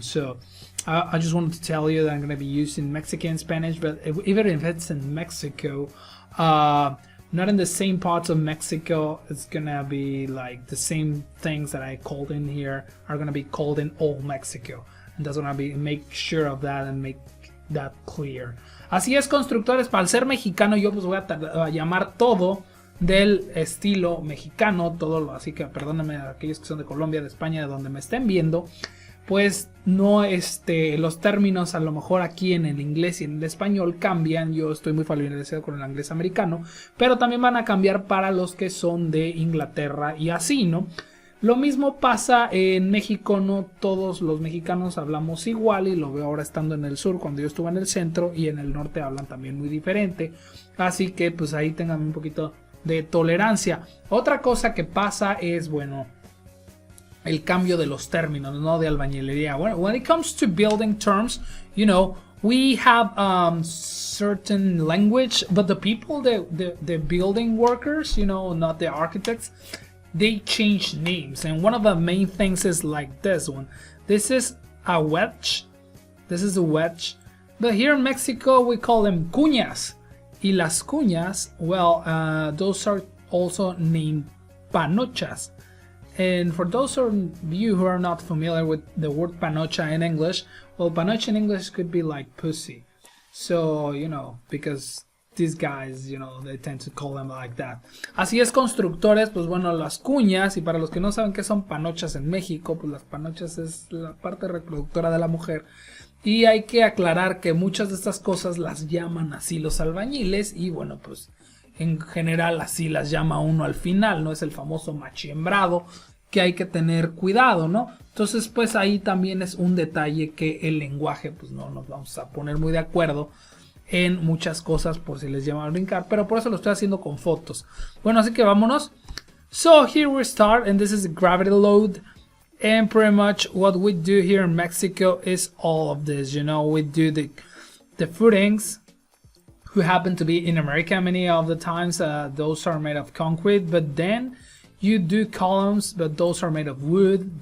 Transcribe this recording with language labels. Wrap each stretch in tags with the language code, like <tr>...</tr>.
<en>So I just wanted to tell you that I'm going to be using Mexican Spanish, but even if it's in Mexico, not in the same parts of Mexico, it's gonna be like the same things that I called in here are gonna be called in old Mexico. And that's gonna be, make sure of that and make that clear.</en> <es>Así es, constructores, para ser mexicano yo pues voy a llamar todo del estilo mexicano, todo, así que perdónenme a aquellos que son de Colombia, de España, de donde me estén viendo. Pues no, los términos a lo mejor aquí en el inglés y en el español cambian. Yo estoy muy familiarizado con el inglés americano, pero también van a cambiar para los que son de Inglaterra y así, ¿no? Lo mismo pasa en México, no todos los mexicanos hablamos igual, y lo veo ahora estando en el sur, cuando yo estuve en el centro, y en el norte hablan también muy diferente. Así que pues ahí tengan un poquito de tolerancia. Otra cosa que pasa es, bueno, el cambio de los términos, ¿no? De albañilería.</es> <en>When it comes to building terms, you know, we have certain language, but the people, the building workers, you know, not the architects, they change names. And one of the main things is like this one. This is a wedge. This is a wedge. But here in Mexico, we call them cuñas.</en> <es>Y las cuñas,</es> <en>well, those are also named panochas. And for those of you who are not familiar with the word panocha in English, well, panocha in English could be like pussy. So, you know, because these guys, you know, they tend to call them like that.</en> <es>Así es, constructores, pues bueno, las cuñas, y para los que no saben qué son panochas en México, pues las panochas es la parte reproductora de la mujer. Y hay que aclarar que muchas de estas cosas las llaman así los albañiles, y bueno, pues en general así las llama uno al final, ¿no? Es el famoso machiembrado que hay que tener cuidado, ¿no? Entonces pues ahí también es un detalle que el lenguaje, pues no nos vamos a poner muy de acuerdo en muchas cosas por si les llama a brincar, pero por eso lo estoy haciendo con fotos. Bueno, así que vámonos.</es> <en>So here we start, and this is a gravity load. And pretty much what we do here in Mexico is all of this, you know. We do the footings, who happen to be in America many of the times. Those are made of concrete, but then you do columns, but those are made of wood.</en>